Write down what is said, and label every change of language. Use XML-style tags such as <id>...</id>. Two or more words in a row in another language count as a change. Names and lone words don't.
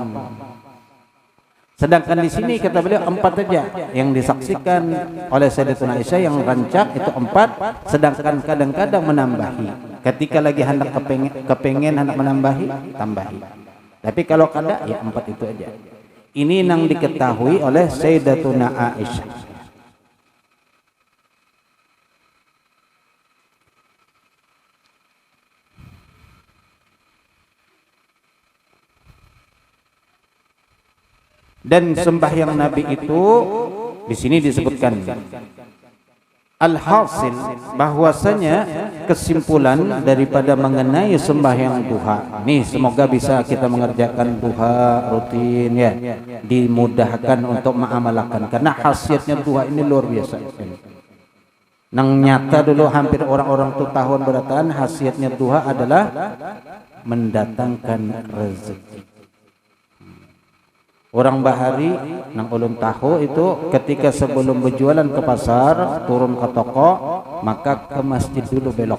<id>Sedangkan di sini kata beliau 4 saja yang disaksikan oleh Sayyidatina Aisyah, yang rancak itu 4, sedangkan kadang-kadang menambahi. Ketika lagi hendak kepengen hendak menambahi, tambahi. Tapi kalau kada ya 4 itu aja. Ini yang diketahui oleh Sayyidatuna Aisyah. Dan sembahyang Nabi itu di sini disebutkan alhasil, bahwasanya kesimpulan daripada mengenai sembahyang duha. Nih, semoga bisa kita mengerjakan duha rutin ya, dimudahkan untuk mengamalkan, karena khasiatnya duha ini luar biasa. Nang nyata dulu hampir orang-orang tuh tahun beratan, khasiatnya duha adalah mendatangkan rezeki. Orang bahari nang ulun tahu itu ketika sebelum berjualan ke pasar, turun ke toko, maka ke masjid dulu belok.</id>